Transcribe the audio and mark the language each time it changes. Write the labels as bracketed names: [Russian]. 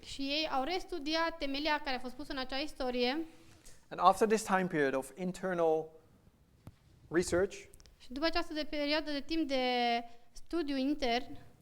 [Romanian] și ei au restudiat temelia care a fost pusă în acea istorie. [English] And after this time period of internal research, [Romanian] Și după această perioadă de timp de studiu intern,